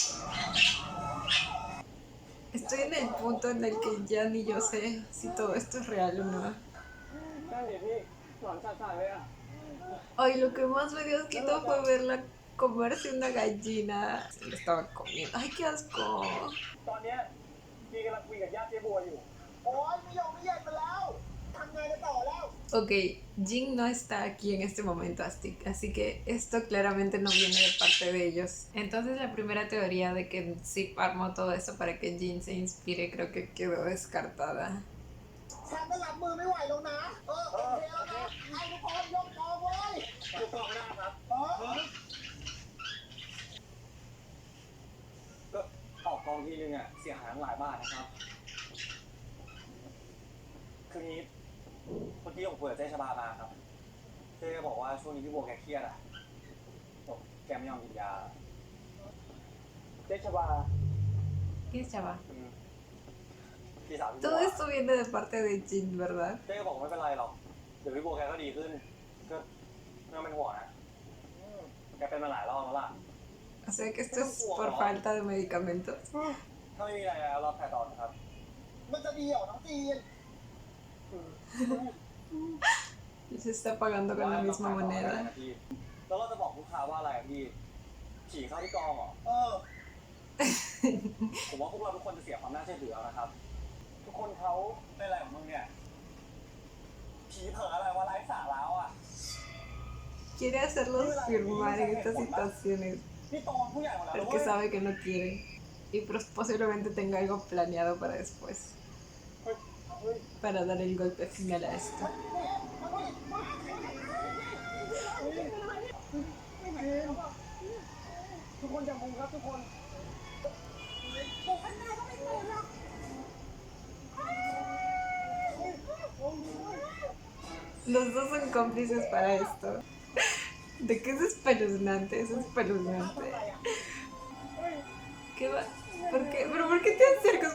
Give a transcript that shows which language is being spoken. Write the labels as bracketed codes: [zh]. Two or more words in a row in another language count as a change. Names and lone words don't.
[es] Estoy en el punto en el que ya ni yo sé si todo esto es real o no. [th] นั่นเดี๋ยวพี่หลอนสั่นๆเลยอ่ะ [es] Ay, lo que más me dio asquito fue verla comerse una gallina. Se lo estaba comiendo. Ay, qué asco. [th] ตอนเนี้ยพี่กำลังคุยกับญาติเจ๊บัวอยู่ โอ๊ยไม่ยอมไม่เย็นมาแล้วทำไงกันต่อแล้ว [es] Ok, Jin no está aquí en este momento, así que esto claramente no viene de parte de ellos. Entonces la primera teoría de que Zip armó todo eso para que Jin se inspire creo que quedó descartada. [th] ฉันก็รับมือไม่ไหวแล้วนะ โอเคแล้วนะไอ้ทุกคนยกกองเว้ย ยกกองไม่ได้ครับ ก็ออกกองทีนึงอ่ะเสียหายตั้งหลายบาทนะครับ คืองี้เมื่อกี้ผมคุยกับเจ๊ชบามาครับ เจ๊บอกว่าช่วงนี้พี่บัวแกเครียดอ่ะบอกแกไม่ยอมกินยา เจ๊ชบา [es] ¿Qué chava? [th] พี่สาวพี่บั [es] Todo [th] ว [es] esto viene de parte de Jin, ¿verdad? [th] เจ๊ก็บอกไม่เป็นไรหรอก เดี๋ยวพี่บัวแกก็ดีขึ้น ก็ไม่ต้องเป็นห่วงนะแกเป็นมาหลายรอบแล้วล่ะ [es] O sea que esto es por falta de medicamentos. [th] ถ้าไม่มีอะไรแล้วรอบแผลต่อนะครับ มันจะดีเหรอน้องจีน [es] Y se está pagando con la misma moneda. [th] แล้วเราจะบอกลูกค้าว่าอะไรอะพี่ผีเข้าที่กองเหรอ ผมว่าพวกเราทุกคนจะเสียความน่าเชื่อถือแล้วนะครับ ทุกคนเขาเป็นอะไรของมึงเนี่ย ผีเผลออะไรวะไร้สาระอ่ะ [es] Quiere hacerlos firmar en estas situaciones [th] นี่โตเป็นผู้ใหญ่หมดแล้ว [es] porque sabe que no quiere. Y posiblemente tenga algo planeado para después. Para dar el golpe final a esto. [th] ทุกคนอย่ามุงครับทุกคน [es] Los dos son cómplices para esto. ¿De qué es espeluznante? Es espeluznante. ¿Qué va? ¿Por qué? ¿Pero por qué te acercas?